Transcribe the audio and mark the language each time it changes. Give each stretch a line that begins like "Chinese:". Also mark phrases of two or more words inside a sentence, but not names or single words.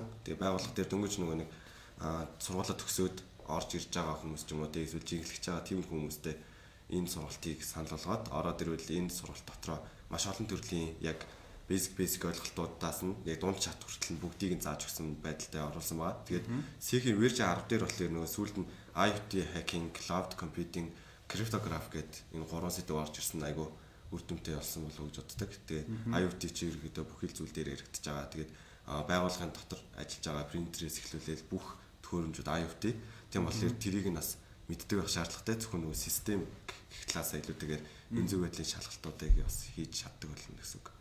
Mongolian: Тэгээ байгууллага дээр дөнгөж нөгөө нэг сургуулаа төгсөөд орж ирж байгаа хүмүүс ч юм уу эсвэл жинхлэж байгаа тийм хүмүүстэй энэ сургалтыг санал болгоод ороод ирвэл энэ сургалт дотроо маш олон төрлийн яг basic ойлголтуудаас нь яг дунд чат хүртэл бүгдийг нь зааж өгсөн байдалтай оруулсан байгаа. Тэгээд C-ийн version 10 дээр болохоор нөгөө сүүлд нь
English: IoT hacking, cloud computing, cryptography
Mongolian: гэдэг энэ гурван сэдв орж ирсэн айгу үр дүнтэй болсон болов уу гэж боддог. Тэгээд IoT чи ерөөдөө бүхэл зүйл дээр яригдчихэж байгаа. Тэгээд байгууллагын дотор ажиллаж байгаа принтерээс эхлүүлээд бүх төхөөрөмжүүд IoT. Тийм болохоор тэрийг нь бас мэддэг байх шаардлагатай. Зөвхөн нөгөө систем гэх талаасаа илүүтэйгээр энэ зөв байдлын шалгалтуудыг бас хийж чаддаг болно гэсэн үг.